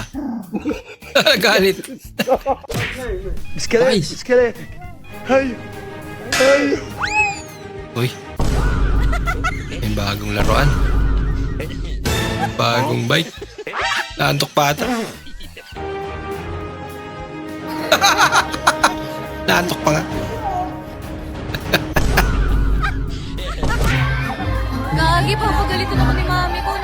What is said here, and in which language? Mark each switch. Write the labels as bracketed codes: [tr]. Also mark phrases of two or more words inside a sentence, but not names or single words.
[tl] Galit. Iskele, Nice. iskele. Hay, hay. Uy. May bagong laruan. Bagong bike. Naantok pa ata. Naantok pa nga. Gagi, papagalitan ako ni mami ko.